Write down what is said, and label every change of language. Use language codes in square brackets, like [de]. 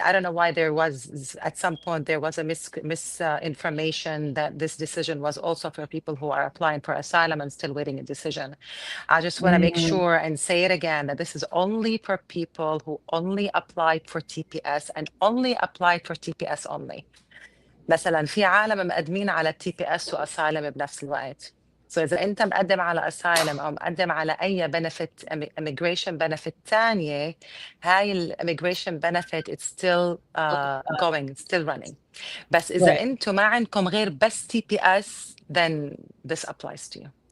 [en] I don't know why there was at some point there was a misinformation that this decision was also for people who are applying for asylum and still waiting a decision. I just want to make sure and say it again that this is only for people who only applied for TPS and only applied for TPS only. [ar] مثلا في عالم مقدمين على التي بي اس واسايلم بنفس الوقت. [en] So [ar] إذا أنت مقدم على [en] asylum [ar] أو مقدم على أي [en] benefit immigration benefit [ar] تانية, هاي ال [en] immigration benefit it's still going, it's still running. [ar] بس إذا [en] Right. [ar] أنتم ما عندكم غير بس TPS, [en] then this applies to you.